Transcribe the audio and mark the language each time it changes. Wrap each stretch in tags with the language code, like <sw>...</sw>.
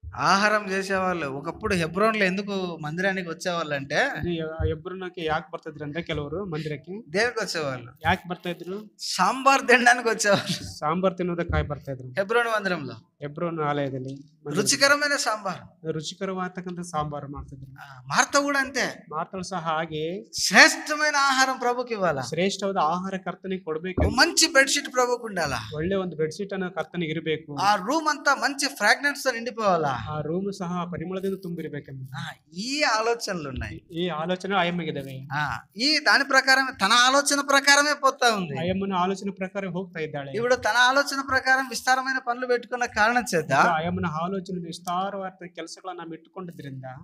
<te>ఆహారం చేసేవాళ్ళు ఒకప్పుడు హెబ్రోన్లో ఎందుకు మందిరానికి వచ్చేవాళ్ళు అంటే,</te> <kn>ಹೆಬ್ರೋನಕ್ಕೆ ಯಾಕೆ ಬರ್ತಿದ್ರು ಅಂದ್ರೆ ಕೆಲವರು ಮಂದಿರಕ್ಕೆ</kn> <te>దేనికి వచ్చేవాళ్ళు?</te> <kn>ಯಾಕೆ ಬರ್ತಾ ಇದ್ರು?</kn> <te>సాంబార్ తినడానికి వచ్చేవాళ్ళు.</te> <kn>ಸಾಂಬಾರ್ ತಿನ್ನೋದಕ್ಕಾಗಿ ಬರ್ತಾ ಇದ್ರು.</kn> <te>హెబ్రోన్ మందిరంలో</te> <kn>ಹೆಬ್ರೋನ್ ಆಲಯದಲ್ಲಿ</kn> <te>రుచికరమైన సాంబార్,</te> <kn>ರುಚಿಕರವಾದತಕ್ಕಂಥ ಸಾಂಬಾರು ಮಾಡ್ತಿದ್ರು.</kn> <te>మార్త కూడా అంతే.</te> <kn>ಮಾರ್ತಳು ಸಹ ಹಾಗೆ</kn> <te>శ్రేష్టమైన ఆహారం ప్రభుకి ఇవ్వాలా?</te> <kn>ಶ್ರೇಷ್ಠವಾದ ಆಹಾರ ಕರ್ತನಿಗೆ ಕೊಡ್ಬೇಕು.</kn> <te>మంచి బెడ్షీట్ ప్రభుకు ఉండాలా?</te> <kn>ಒಳ್ಳೆ ಒಂದು ಬೆಡ್ಶೀಟ್ ಅನ್ನ ಕರ್ತನಿಗೆ ಇರಬೇಕು.</kn> <te>ఆ రూమ్ అంతా మంచి ఫ్రాగ్రెన్స్ తో నిండిపోవాలా?</te> <kn>ಆ ರೂಮ್ ಸಹ ಪರಿಮಳದಿಂದ ತುಂಬಿರ್ಬೇಕೆಂಬ</kn> <te>ఈ ఆలోచనలు ఉన్నాయి.</te> <kn>ಈ ಆಲೋಚನೆ ಆಯಮ್ಮಿಗಿದಾವೆ.</kn> <te>ఈ దాని ప్రకారం తన ఆలోచన ప్రకారమే పోతా ఉంది.</te> <kn>ಆಯಮ್ಮನ ಆಲೋಚನೆ ಪ್ರಕಾರ ಹೋಗ್ತಾ ಇದ್ದಾಳೆ.</kn> <te>ఇప్పుడు తన ఆలోచన ప్రకారం విస్తారమైన పనులు పెట్టుకున్న కారణం చేత</te> <kn>ಆಯಮ್ಮನ ಆಲೋಚನೆ ವಿಸ್ತಾರವಾದ ಕೆಲಸಗಳನ್ನ ನಾವು ಇಟ್ಟುಕೊಂಡಿದ್ರಿಂದ</kn>